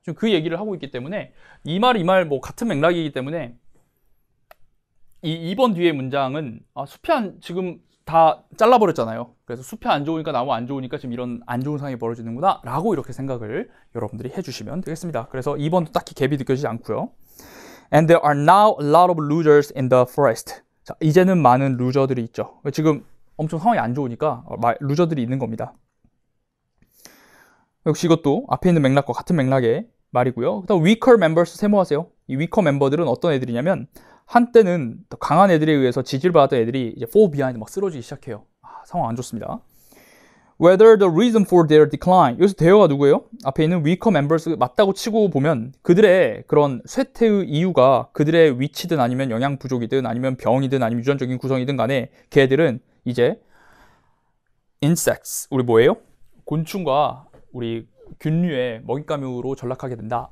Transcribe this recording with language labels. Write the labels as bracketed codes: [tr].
[ko] 지금 그 얘기를 하고 있기 때문에 이 말 뭐 같은 맥락이기 때문에 이 2번 뒤에 문장은 숲이 지금 다 잘라버렸잖아요. 그래서 숲이 안 좋으니까 나무 안 좋으니까 지금 이런 안 좋은 상황이 벌어지는구나 라고 이렇게 생각을 여러분들이 해주시면 되겠습니다. 그래서 2번도 딱히 갭이 느껴지지 않고요. [en] And there are now a lot of losers in the forest. [ko] 자, 이제는 많은 루저들이 있죠. 지금 엄청 상황이 안 좋으니까 루저들이 있는 겁니다. 역시 이것도 앞에 있는 맥락과 같은 맥락의 말이고요. 그다음 weaker members 세모하세요. 이 weaker 멤버들은 어떤 애들이냐면 한때는 더 강한 애들에 의해서 지지를 받았던 애들이 이제 [en] fall behind [ko] 막 쓰러지기 시작해요. 상황 안 좋습니다. [en] Whether the reason for their decline. [ko] 여기서 대어가 누구예요? 앞에 있는 weaker members 맞다고 치고 보면 그들의 그런 쇠퇴의 이유가 그들의 위치든 아니면 영양 부족이든 아니면 병이든 아니면 유전적인 구성이든 간에 걔들은 이제 insects. 우리 뭐예요? 곤충과 우리 균류의 먹잇감으로 전락하게 된다.